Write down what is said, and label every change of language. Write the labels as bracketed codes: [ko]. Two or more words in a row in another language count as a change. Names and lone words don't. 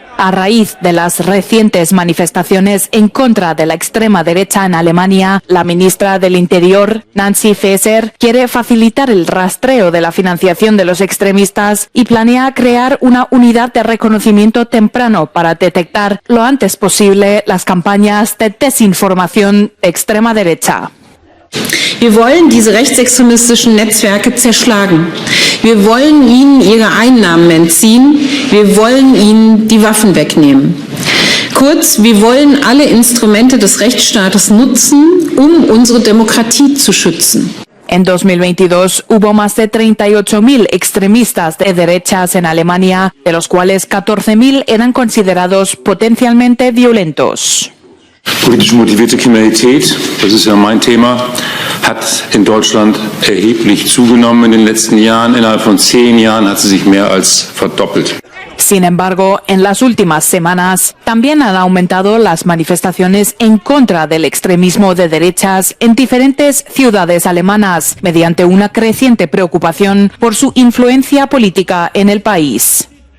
[es] A raíz de las recientes manifestaciones en contra de la extrema derecha en Alemania, la ministra del Interior, Nancy Faeser, quiere facilitar el rastreo de la financiación de los extremistas y planea crear una unidad de reconocimiento temprano para detectar lo antes posible las campañas de desinformación de extrema derecha. [de] Wir wollen diese rechtsextremistischen Netzwerke zerschlagen. Wir wollen ihnen ihre Einnahmen entziehen. Wir wollen ihnen die Waffen wegnehmen. Kurz, wir wollen alle Instrumente des Rechtsstaates nutzen, unsere Demokratie zu schützen. [es] En 2022 hubo más de 38.000 extremistas de derechas en Alemania, de los cuales 14.000 eran considerados potencialmente violentos. [de] Politisch motivierte Kriminalität, das ist ja mein Thema, hat in Deutschland erheblich zugenommen in den letzten Jahren. Innerhalb von 10 Jahren hat sie sich mehr als verdoppelt. [es] Sin embargo, en las últimas semanas también han aumentado las manifestaciones en contra del extremismo de derechas en diferentes ciudades alemanas, mediante una creciente preocupación por su influencia política en el país.